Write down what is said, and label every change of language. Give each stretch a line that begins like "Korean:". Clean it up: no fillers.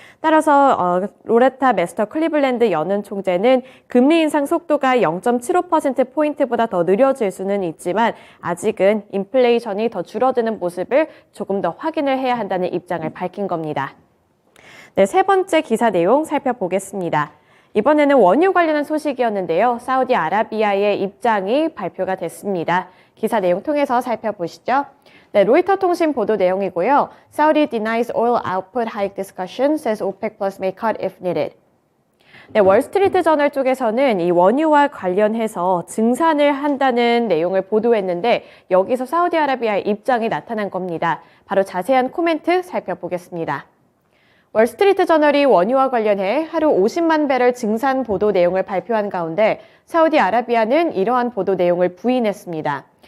Korean: 따라서 로레타 메스터 클리블랜드 연은 총재는 금리 인상 속도가 0.75%포인트보다 더 느려질 수는 있지만 아직은 인플레이션이 더 줄어드는 모습을 조금 더 확인을 해야 한다는 입장을 밝힌 겁니다. 네, 세 번째 기사 내용 살펴보겠습니다. 이번에는 원유 관련한 소식이었는데요. 사우디아라비아의 입장이 발표가 됐습니다. 기사 내용 통해서 살펴보시죠. 네, 로이터 통신 보도 내용이고요.
English: Saudi denies oil output hike discussion, says OPEC plus may cut if needed.
Korean: 네, 월스트리트 저널 쪽에서는 이 원유와 관련해서 증산을 한다는 내용을 보도했는데 여기서 사우디아라비아의 입장이 나타난 겁니다. 바로 자세한 코멘트 살펴보겠습니다. 월스트리트 저널이 원유와 관련해 하루 50만 배럴 증산 보도 내용을 발표한 가운데 사우디아라비아는 이러한 보도 내용을 부인했습니다.